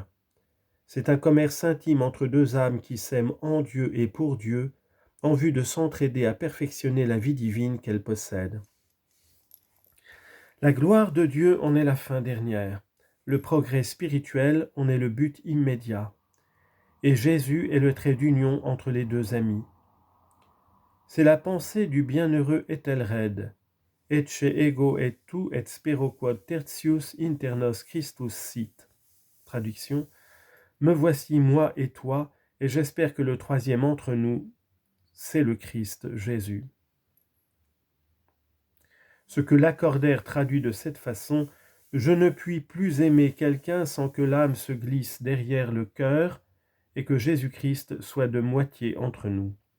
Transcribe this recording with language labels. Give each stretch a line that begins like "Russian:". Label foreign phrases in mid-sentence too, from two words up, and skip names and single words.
French: C'est un commerce intime entre deux âmes qui s'aiment en Dieu et pour Dieu, en vue de s'entraider à perfectionner la vie divine qu'elles possèdent. La gloire de Dieu en est la fin dernière. Le progrès spirituel en est le but immédiat. Et Jésus est le trait d'union entre les deux amis. C'est la pensée du bienheureux Ethelred.
Latin: Ecce ego et tu et spero quod tertius internos Christus sit.
French: Traduction. Me voici moi et toi, et j'espère que le troisième entre nous, c'est le Christ Jésus. Ce que Lacordaire traduit de cette façon, je ne puis plus aimer quelqu'un sans que l'âme se glisse derrière le cœur et que Jésus-Christ soit de moitié entre nous.